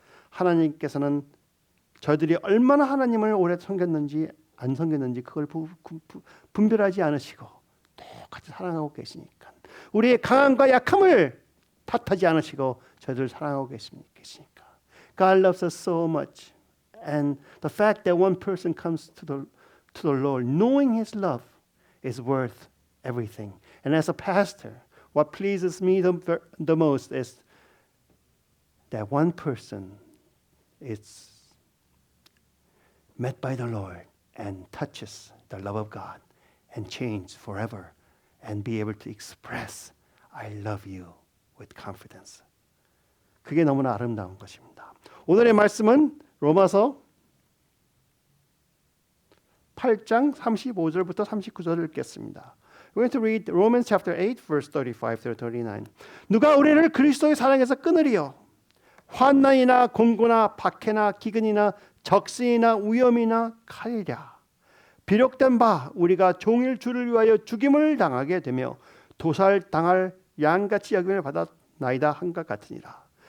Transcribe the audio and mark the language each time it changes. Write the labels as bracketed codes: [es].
[ko] 하나님께서는 저희들이 얼마나 하나님을 오래 섬겼는지 안 섬겼는지 그걸 분별하지 않으시고 똑같이 사랑하고 계시니까. 우리의 강함과 약함을 탓하지 않으시고 저희들을 사랑하고 계시니까. [en] God loves us so much. And the fact that one person comes to the Lord knowing His love is worth everything. And as a pastor, what pleases me the most is that one person is met by the Lord and touches the love of God and changes forever and be able to express I love you with confidence. [ko] 그게 너무나 아름다운 것입니다. 오늘의 말씀은 로마서 8장 35절부터 39절을 읽겠습니다. [en] We're going to read Romans chapter 8 verse 35 through 39. [ko] 누가 우리를 그리스도의 사랑에서 끊으리요? 환난이나 공고나 박해나 기근이나 적신이나 위험이나 칼이랴. 비록된 바 우리가 종일 주를 위하여 죽임을 당하게 되며 도살당할 양같이 여김을 받았나이다 한것 같으니라.